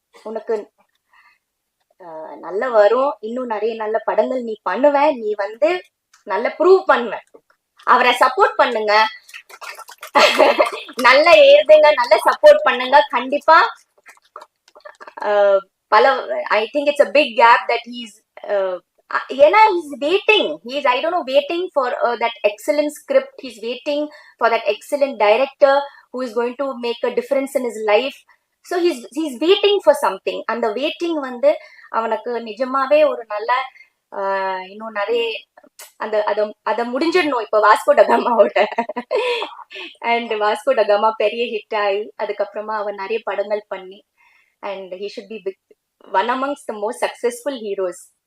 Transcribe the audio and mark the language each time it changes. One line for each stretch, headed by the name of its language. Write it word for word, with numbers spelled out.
Tamil: உனக்கு அஹ், நல்ல வரும். இன்னும் நிறைய நல்ல படங்கள் நீ பண்ணுவ. நீ வந்து நல்ல ப்ரூவ் பண்ணுவ. அவரை சப்போர்ட் பண்ணுங்க, நல்லா எழுதுங்க, நல்லா சப்போர்ட் பண்ணுங்க. கண்டிப்பா அஹ், பல
English: I think it's a big gap that he's.
Tamil: ஏன்னா
English: he's waiting, he is, I don't know, waiting for uh, that excellent script. He's waiting for that excellent director who is going to make a difference in his life. So he's he's waiting for something.
Tamil: அந்த waiting வந்து அவனுக்கு நிஜமாவே ஒரு நல்ல ஆஹ், இன்னும் நிறைய அந்த அத அத முடிஞ்சிடணும். இப்ப வாஸ்கோ டகாமாவோட அண்ட் வாஸ்கோ டகாமா பெரிய ஹிட் ஆகி அதுக்கப்புறமா அவன் நிறைய படங்கள் பண்ணி and
English: he should be big, one amongst the most successful heroes.